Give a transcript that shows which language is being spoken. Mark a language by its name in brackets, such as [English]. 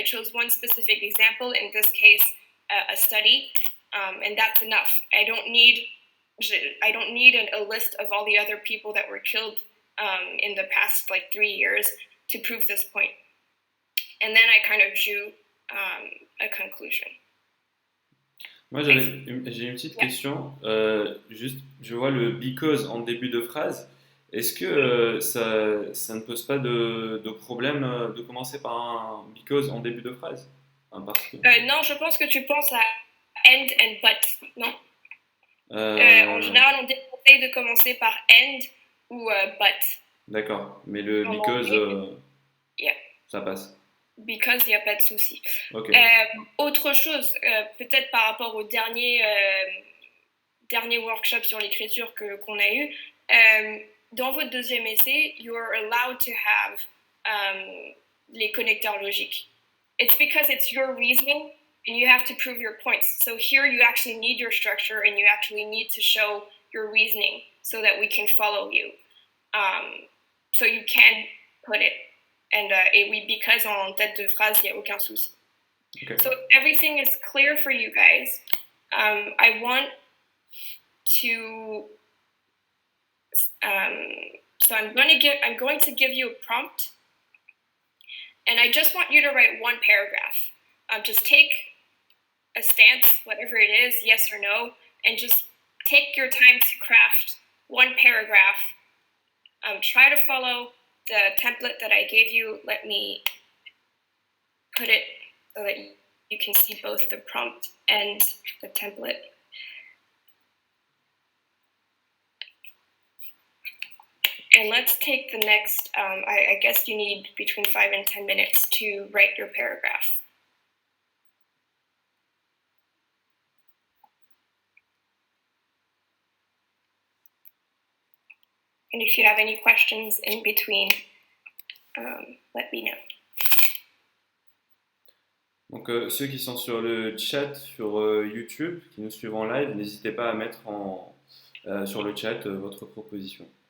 [English] I chose one specific example, in this case, a study, and that's enough. I don't need a list of all the other people that were killed in the past 3 years to prove this point. And then I kind of drew a conclusion. [French] Moi, j'ai une petite question. Juste, je vois le because en début de phrase. Est-ce que ça ne pose pas de problème de commencer par un because en début de phrase? Parce que... non, je pense que tu penses à end and but, non? En général, on déconseille de commencer par end ou but. D'accord, mais le because, ça passe. Because, il n'y a pas de souci. [English] Okay. [French] Autre chose, peut-être par rapport au dernier workshop sur l'écriture qu'on a eu, dans votre deuxième essai, [English] you're allowed to have [French] les connecteurs logiques. [English] It's because it's your reasoning and you have to prove your points. So here you actually need your structure and you actually need to show your reasoning so that we can follow you. So you can put it. [French] And et oui, because en tête de phrase, il n'y a aucun souci. [English] Okay. So everything is clear for you guys. I want to. So I'm going to give you a prompt, and I just want you to write one paragraph. Just take a stance, whatever it is, yes or no, and just take your time to craft one paragraph. Try to follow the template that I gave you. Let me put it so that you can see both the prompt and the template. And let's take the next, I guess you need between 5 and 10 minutes to write your paragraph. And if you have any questions in between, let me know. [French] Donc, ceux qui sont sur le chat sur YouTube, qui nous suivent en live, n'hésitez pas à mettre sur le chat votre proposition.